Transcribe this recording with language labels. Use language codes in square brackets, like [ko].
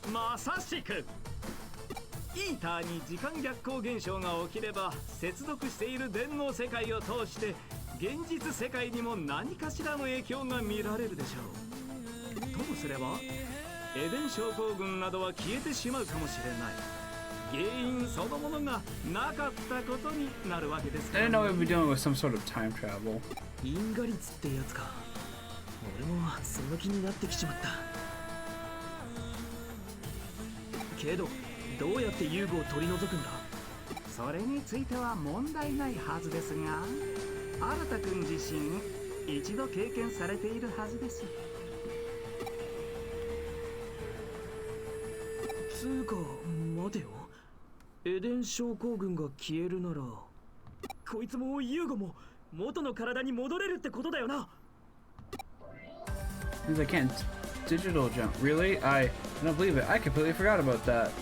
[ja] まさしくイーターに時間逆行現象が起きれば接続している電脳世界を通して現実世界にも何かしらの影響が見られるでしょう。ともすればエデン症候群などは消えてしまうかもしれない。原因そのものがなかったことになるわけですから、 [en] I didn't know we'd be dealing with some sort of time travel. [ja] 因果率ってやつか。俺もその気になってきちまったけど、どうやって遊具を取り除くんだ？それについては問題ないはずですが、新田君自身一度経験されているはずです。つうか待てよ、エデン症候群が消えるならこいつもユーゴも元の体に戻れるってことだよな。 [en] Means I can't digital jump. Really? I don't believe it. I completely forgot about that.